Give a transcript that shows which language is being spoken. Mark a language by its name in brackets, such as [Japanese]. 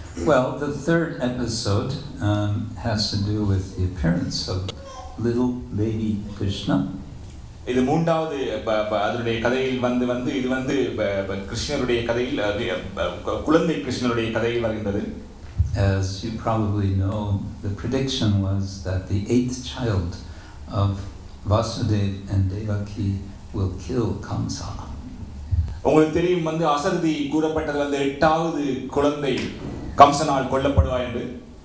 [English] Well, the third episode has to do with the appearance of little baby Krishna. [Tamil] இது மூன்றாவது அதனுடைய கதையில் இது கிருஷ்ணருடைய கதையில் குழந்தை கிருஷ்ணருடைய கதையில் வருகின்றது. [English] As you probably know, the prediction was that the 8th child of Vasudeva and Devaki will kill Kamsa. [Tamil] உங்களுக்கு தெரியும் அசரதி கூறப்பட்டது 8வது குழந்தை கம்சனால் கொல்லப்படுவார் என்று.